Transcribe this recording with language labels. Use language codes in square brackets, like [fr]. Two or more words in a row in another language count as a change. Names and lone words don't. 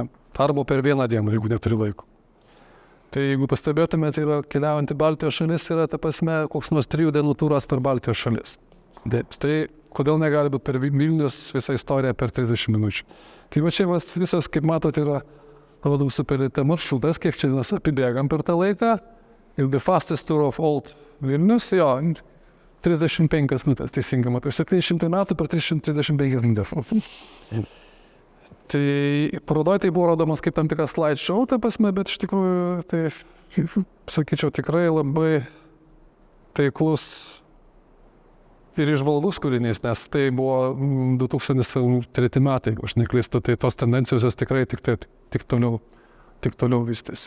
[lt] Arba per 1 dieną, jeigu neturi laiko. Tai jeigu pastebėtume, tai yra keliaujant į Baltijos šalis, yra ta prasme koks nors 3 dienų turas per Baltijos šalis. Tai kodėl negali būti per Vilnius visą istoriją per 30 minučių. Tai va čia visas, kaip matote, yra rodau supelėte maršrutas, kiek čia mes apibėgam per tą laiką. Ir [en] the fastest tour of old Vilnius, [lt] jo, 35 minutės, teisingai matau. 700 metų per 335 minutės. Tai parodoj tai buvo rodomas kaip tam tikras slideshow, ta prasme, bet iš tikrųjų, tai, sakyčiau, tikrai labai taiklus ir išvalgus kūrinys, nes tai buvo 2003 metai, jeigu aš neklystu, tai tos tendencijos jos tikrai tik toliau vystėsi.